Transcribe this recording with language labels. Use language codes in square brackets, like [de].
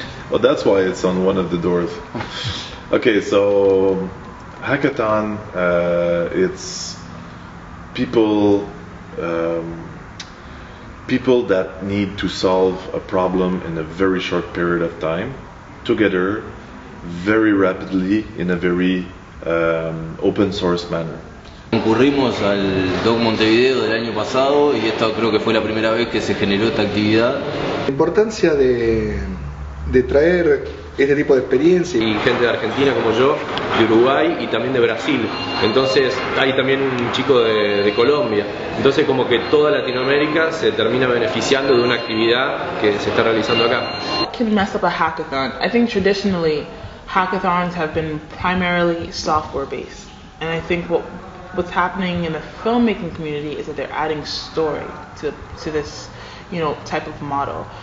[en] Well, that's why it's on one of the doors. Okay, so Hackathon, it's people that need to solve a problem in a very short period of time, together, very rapidly, in a very open source manner. [es] Concurrimos al DocMontevideo del año pasado y esta creo que fue la primera vez que se generó esta actividad. La importancia de traer este tipo de experiencia. Y gente de Argentina como yo, de Uruguay y también de Brasil. Entonces hay también un chico de Colombia. Entonces como que toda Latinoamérica se termina beneficiando de una actividad que se está realizando acá. [en] Can mess up a hackathon. I think traditionally hackathons have been primarily software based, and I think what's hackening in the filmmaking community is that they're adding story to this, you know, type of model.